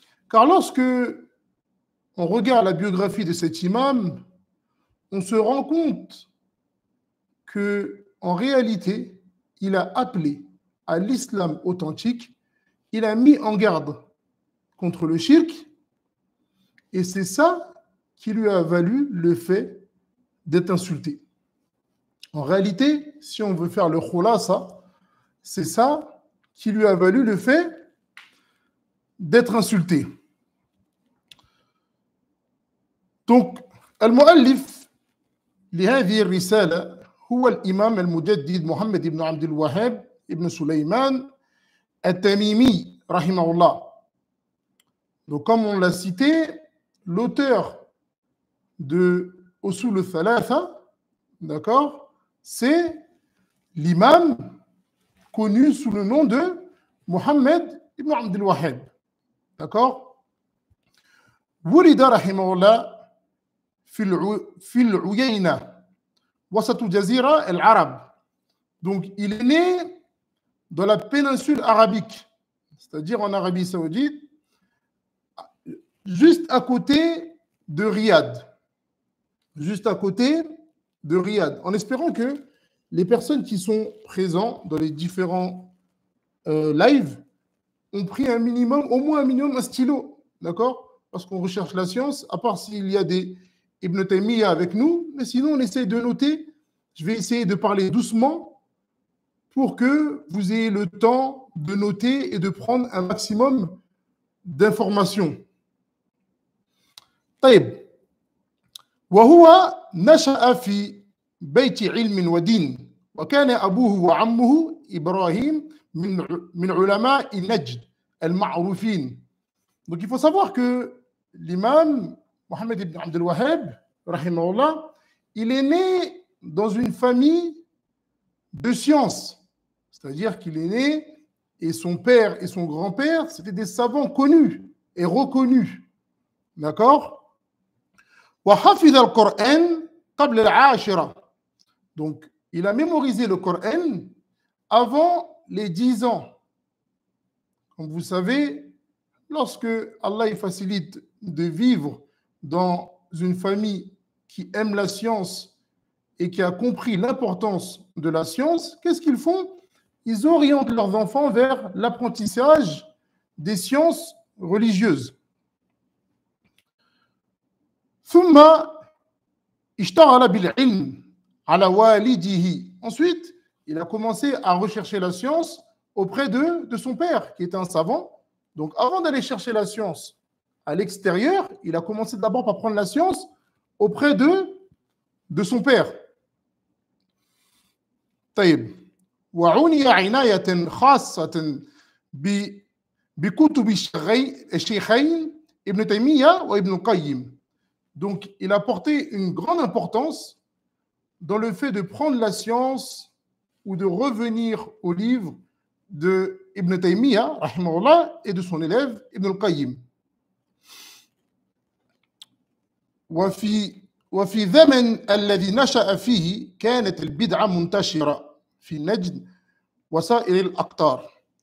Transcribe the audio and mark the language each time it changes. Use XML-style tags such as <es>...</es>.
<fr>Car lorsque on regarde la biographie de cet imam, on se rend compte qu'en réalité, il a appelé à l'islam authentique, il a mis en garde contre le shirk, et c'est ça qui lui a valu le fait d'être insulté. En réalité, si on veut faire le khulasa, c'est ça qui lui a valu le fait d'être insulté.</fr> <ar>Donc, al-mu'allif لهذه الرسالة هو الإمام المجدد محمد بن عبد الوهاب بن سليمان التميمي رحمه الله.</ar> <fr>Donc, comme on l'a cité, l'auteur de Usul al-Thalatha, d'accord, c'est l'imam connu sous le nom de Mohammed ibn Abdul Wahhab. D'accord?</fr> <ar>ولد رحمه الله في العيينة وسط جزيرة العرب.</ar> <fr>Donc, il est né dans la péninsule arabique, c'est-à-dire en Arabie Saoudite, juste à côté de Riyad. Juste à côté de Riyad. En espérant que les personnes qui sont présentes dans les différents lives ont pris un minimum, au moins un minimum, un stylo. D'accord? Parce qu'on recherche la science, à part s'il y a des Ibn Taymiyyah avec nous, mais sinon on essaye de noter. Je vais essayer de parler doucement pour que vous ayez le temps de noter et de prendre un maximum d'informations.</fr> <ar>طيب وهو نشأ في بيت علم ودين وكان أبوه وعمه إبراهيم من علماء النجد المعروفين.</ar> <fr>Donc il faut savoir que l'imam Mohammed ibn Abdul Wahhab, rahimahullah, il est né dans une famille de sciences. C'est-à-dire qu'il est né et son père et son grand-père, c'était des savants connus et reconnus. D'accord?</fr> <ar>وحفظ القرآن قبل العاشرة.</ar> <fr>Donc, il a mémorisé le Coran avant les 10 ans. Comme vous savez, lorsque Allah facilite de vivre dans une famille qui aime la science et qui a compris l'importance de la science, qu'est-ce qu'ils font? Ils orientent leurs enfants vers l'apprentissage des sciences religieuses.</fr> <ar>ثم اشتغل بالعلم على والده.</ar> <fr>Ensuite, il a commencé à rechercher la science auprès de son père, qui était un savant. Donc, avant d'aller chercher la science à l'extérieur, il a commencé d'abord par prendre la science auprès de son père.</fr> <ar>طيب. وعني عناية خاصة بكتب الشيخين ابن تيمية وابن القيم.</ar> <fr>Donc, il a porté une grande importance dans le fait de prendre la science ou de revenir au livre de Ibn Taymiyyah, rahimahullah, et de son élève Ibn al-Qayyim.</fr> <ar>وفي ذمن الذي نشأ فيه كانت البدعة منتشرة في نجد وسائر الأقطار.</ar>